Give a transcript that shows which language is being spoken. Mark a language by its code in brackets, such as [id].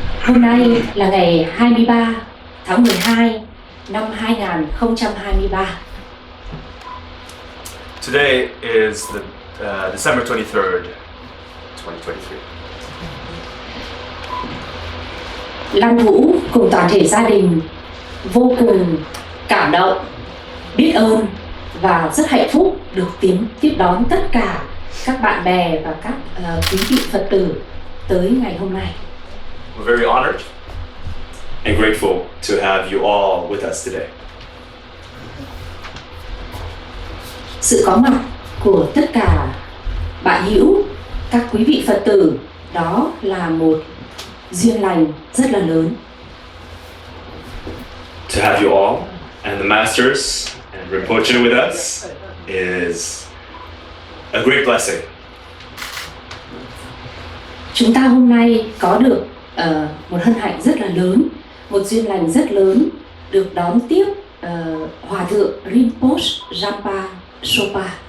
[vi] Hôm nay là ngày 23 tháng 12 năm 2023. [en] Today is the December 23rd, 2023. [vi] Lăng Vũ cùng toàn thể gia đình vô cùng cảm động, biết ơn và rất hạnh phúc được tiếp đón tất cả các bạn bè và các quý vị Phật tử tới ngày hôm nay. [en] We're very honored and grateful to have you all with us today. [vi] Sự có mặt của tất cả bạn hữu, các quý vị Phật tử, đó là một duyên lành rất là lớn. [en] To have you all and the masters and Rinpoche with us is a great blessing. [vi] Chúng ta hôm nay có được một hân hạnh rất là lớn, một duyên lành rất lớn được đón tiếp Hòa thượng Rinpoche Jampa Sopa.